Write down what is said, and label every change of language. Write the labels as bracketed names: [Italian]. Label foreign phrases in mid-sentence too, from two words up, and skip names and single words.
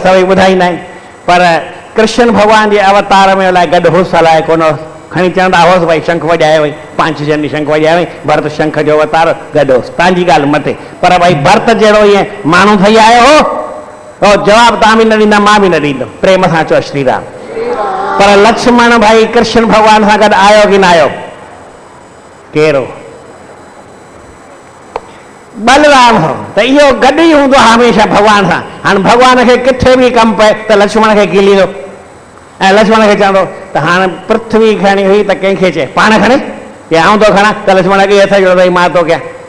[Sindhi] सभई ॿुधाईंदा आहिनि पर कृष्ण भॻवान जे अवतार में अलाए गॾु हुअसि अलाए कोन खणी चवंदा हुअसि भई शंख वॼाए वई 5 ॼणी शंख वॼाए वई भरत शंख जो अवतार गॾु हुअसि तव्हांजी ॻाल्हि मथे पर भई भरत जहिड़ो ईअं माण्हू ठही आयो हो जवाबु तव्हां बि न ॾींदा मां बि न ॾींदुमि प्रेम सां चओ श्री राम पर लक्ष्मण भाई कृष्ण भॻवान सां गॾु आयो की न आयो केरु बलराम हो त इहो गॾु ई हूंदो हमेशह भॻवान सां हाणे भॻवान खे किथे बि कमु पए त लक्ष्मण खे कीलींदो ऐं लक्ष्मण खे चवंदो त हाणे पृथ्वी खणी हुई त कंहिंखे चए पाण खणे या आऊं थो खणा त लक्ष्मण खे हथ जोड़ो भई मां थो कयां